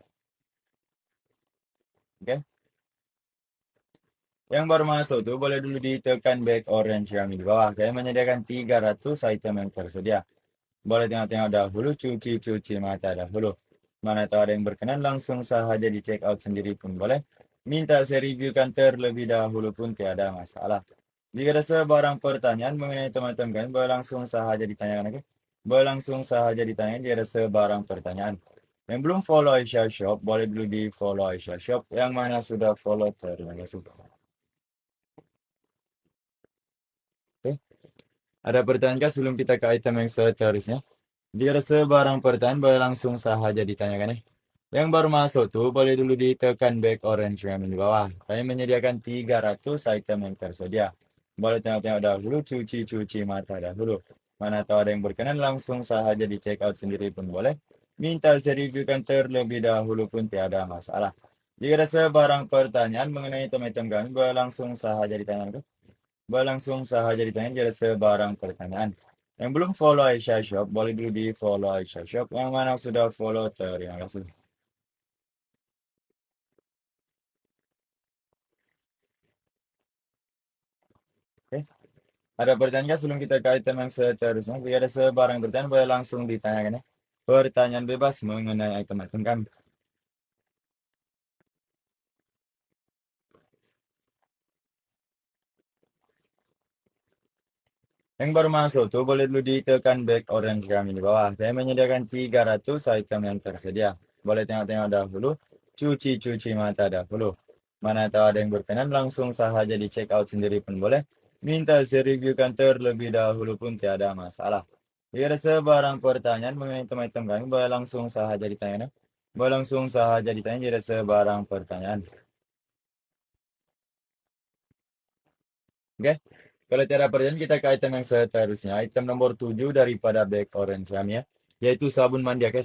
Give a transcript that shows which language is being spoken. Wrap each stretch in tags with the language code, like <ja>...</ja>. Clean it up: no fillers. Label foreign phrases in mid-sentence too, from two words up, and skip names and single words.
<ms>Oke? Yang baru masuk tuh boleh dulu ditekan back orange yang di bawah. Saya menyediakan 300 item yang tersedia. Boleh tengok-tengok dahulu, cuci mata dahulu. Mana tahu ada yang berkenan, langsung saja di</ms> <en>check out</en> <ms>sendiri pun boleh. Minta saya reviewkan terlebih dahulu pun tiada masalah. Jika ada sebarang pertanyaan mengenai teman-teman kan, boleh langsung saja ditanyakan, oke? Boleh langsung saja ditanyakan jika ada sebarang pertanyaan. Yang belum follow Aisyah Shop, boleh dulu di follow Aisyah Shop. Yang mana sudah follow, terima kasih. Oke. Ada pertanyaan kah sebelum kita ke item yang seterusnya? Jika ada sebarang pertanyaan, boleh langsung saja ditanyakan ya. Yang baru masuk tuh, boleh dulu ditekan back orange yang di bawah. Kami menyediakan 300 item yang tersedia. Boleh tengok-tengok dahulu, cuci mata dahulu. Mana tahu ada yang berkenan, langsung saja di</ms> <en>check out</en> <ms>sendiri pun boleh. Minta saya reviewkan terlebih dahulu pun tiada masalah. Jika ada sebarang pertanyaan mengenai item-item kami, boleh langsung saja ditanyakan. Boleh langsung saja ditanyakan jika ada sebarang pertanyaan. Yang belum follow Aisyah Shop, boleh dulu di follow Aisyah Shop. Yang mana sudah follow, terima kasih. Oke. Ada pertanyaan nggak sebelum kita ke item yang seterusnya? Jika ada sebarang pertanyaan, boleh langsung ditanyakan ya. Pertanyaan bebas mengenai item-item kami. Yang baru masuk tuh boleh dulu ditekan back orange kami di bawah. Saya menyediakan 300 item yang tersedia. Boleh tengok-tengok dahulu, cuci mata dahulu. Mana tahu ada yang berkenan, langsung saja di</ms> <en>check out</en> <ms>sendiri pun boleh. Minta saya reviewkan terlebih dahulu pun tiada masalah. Jika ada sebarang pertanyaan mengenai item-item kami, boleh langsung saja ditanya. Boleh langsung saja ditanya jika ada sebarang pertanyaan. Oke, kalau tiada pertanyaan kita ke item yang seterusnya. Item nomor 7 daripada Black Orange kami ya. Yaitu sabun mandi, oke.</ms>